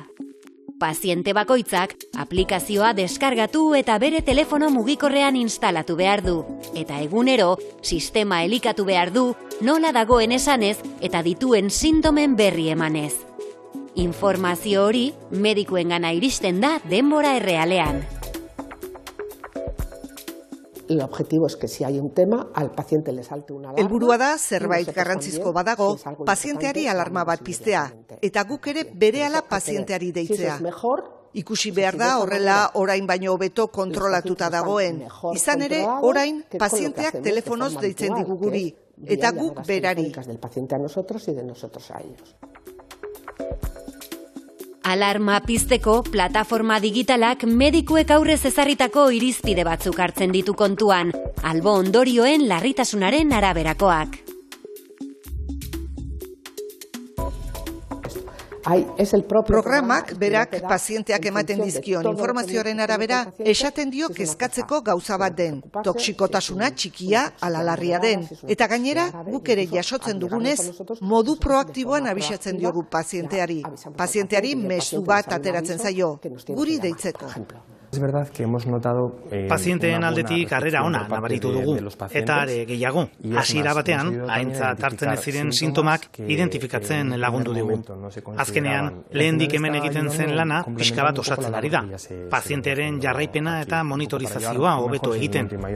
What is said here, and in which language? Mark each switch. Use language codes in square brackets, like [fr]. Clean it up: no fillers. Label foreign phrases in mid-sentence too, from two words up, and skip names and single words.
[eu] Paziente bakoitzak aplikazioa deskargatu eta bere telefono mugikorrean instalatu behar du, eta egunero sistema elikatu behar du nola dagoen esanez eta dituen sintomen berri emanez. Informazio hori medikuengana iristen da denbora errealean. [es] el objetivo es que si hay un tema, al paciente le salte una alarma. [eu] Helburua da zerbait garrantzizko badago, pazienteari alarma bat piztea, eta guk ere berehala pazienteari deitzea. Ikusi behar da horrela orain baino hobeto kontrolatuta dagoen. Izan ere, orain pazienteak telefonoz deitzen digu guri, eta guk berari. [es] Del paciente a nosotros y de nosotros a ellos. [eu] Alarma pizteko plataforma digitalak medikuek aurrez ezarritako irizpide batzuk hartzen ditu kontuan, albo ondorioen larritasunaren araberakoak. Programak berak pazienteak ematen dizkion informazioaren arabera esaten dio kezkatzeko gauza bat den, toxikotasuna txikia ala larria den, eta gainera guk ere jasotzen dugunez modu proaktiboan abisatzen diogu pazienteari. Pazienteari mezu bat ateratzen zaio, guri deitzeko. [es] Es verdad que hemos notado [eu] pazienteen aldetik harrera ona nabaritu dugu, eta are gehiago, hasiera batean, aintzat hartzen ez ziren sintomak identifikatzen lagundu digu. Azkenean, lehendik hemen egiten zen lana pixka bat osatzen ari da, pazientearen jarraipena eta monitorizazioa hobeto egiten.